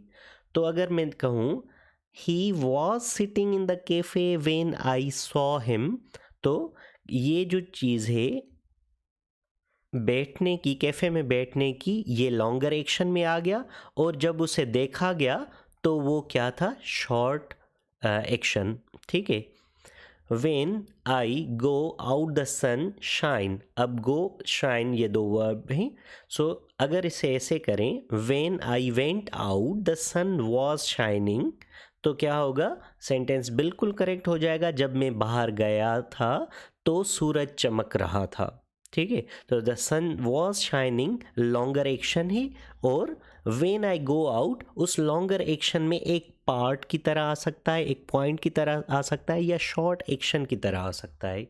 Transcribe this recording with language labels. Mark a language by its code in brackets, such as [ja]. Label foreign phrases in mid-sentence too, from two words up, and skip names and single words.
[hi] तो अगर मैं कहूँ [en] he was sitting in the cafe when I saw him, [hi] तो ये जो चीज़ है बैठने की, कैफ़े में बैठने की, ये [en] longer action [hi] में आ गया और जब उसे देखा गया तो वो क्या था, [en] short action. [hi] ठीक है। [en] When I go out the sun shine, अब go shine [hi] ये दो वर्ब हैं। सो अगर इसे ऐसे करें, [en] When I went out the sun was shining, [hi] तो क्या होगा, सेंटेंस बिल्कुल करेक्ट हो जाएगा। जब मैं बाहर गया था तो सूरज चमक रहा था। ठीक है। तो [en] the sun was shining longer action [hi] ही, और [en] when I go out [hi] उस [en] longer action [hi] में एक पार्ट की तरह आ सकता है, एक पॉइंट की तरह आ सकता है, या [en] short action [hi] की तरह आ सकता है।